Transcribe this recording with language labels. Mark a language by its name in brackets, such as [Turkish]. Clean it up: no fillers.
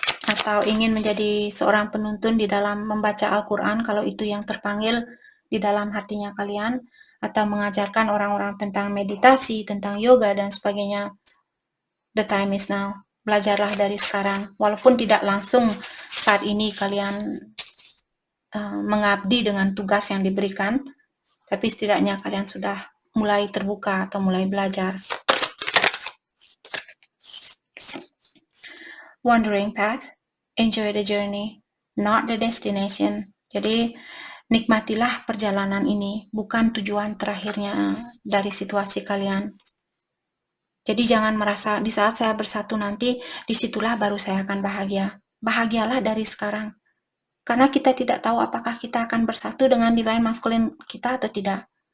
[Indonesian] Atau ingin menjadi seorang penuntun di dalam membaca Al-Quran, kalau itu yang terpanggil di dalam hatinya kalian, atau mengajarkan orang-orang tentang meditasi, tentang yoga, dan sebagainya. [English] The time is now. [Indonesian] Belajarlah dari sekarang. Walaupun tidak langsung saat ini kalian mengabdi dengan tugas yang diberikan, tapi setidaknya kalian sudah mulai terbuka atau mulai belajar. [English] Wandering path, enjoy the journey, not the destination. [Indonesian] Jadi nikmatilah perjalanan ini, bukan tujuan terakhirnya dari situasi kalian. Jadi jangan merasa di saat saya bersatu nanti, disitulah baru saya akan bahagia. Bahagialah dari sekarang. Karena kita tidak tahu apakah kita akan bersatu dengan [English] divine masculine [Indonesian] kita atau tidak.